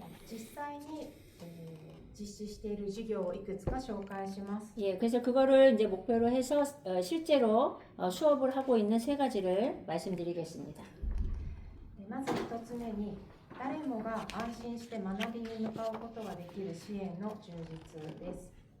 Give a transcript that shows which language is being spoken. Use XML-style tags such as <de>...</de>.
<ja>実際に、実施している事業をいくつか紹介します。</ja> <ko>예, 그래서 그거를 이제 목표로 해서 실제로 수업을 하고 있는 세 가지를 말씀드리겠습니다.</ko> <ja>まず1つ目に誰もが安心して学びに向かうことができる支援の充実です。</ja>